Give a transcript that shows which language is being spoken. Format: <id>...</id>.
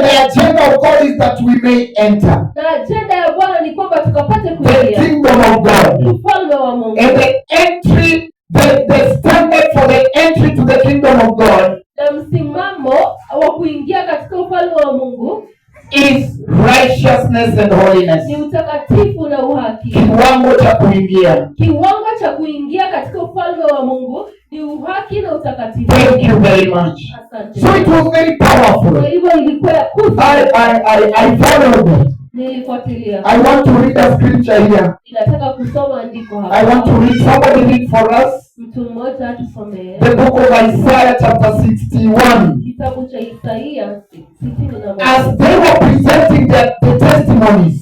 <en>the agenda of God is that we may enter</en> <sw>Na ajenda ya Bwana ni kwamba tukapate</sw> <en>the</en> <sw>kuingia</sw> <en>kingdom of God.</en> <sw>ufalme wa Mungu.</sw> <en>And the entry, the standard for the entry to the kingdom of God</en> <sw>msimamo wa kuingia katika ufalme wa Mungu</sw> <en>is righteousness and holiness.</en> <sw>ni utakatifu na uhaki. Kiwango cha kuingia. Kiwango cha kuingia katika ufalme wa Mungu ni uhaki na utakatifu.</sw> <en>Thank you very much.</en> <sw>Asante.</sw> <en>So it was very powerful.</en> <sw>Kwa hivyo ilikuwa ya kufu.</sw> <en>I followed.</en> <sw>Nilifuatilia.</sw> <en>I want to read a scripture here.</en> <sw>Ninataka kusoma andiko hapa.</sw> <en>I want to read, somebody read for us.</en> <sw>Mtu mmoja atusomee.</sw> <en>The book of Isaiah chapter 61.</en> <sw>Kitabu cha Isaia 61.</sw> <en>As they were presenting the testimonies.</en>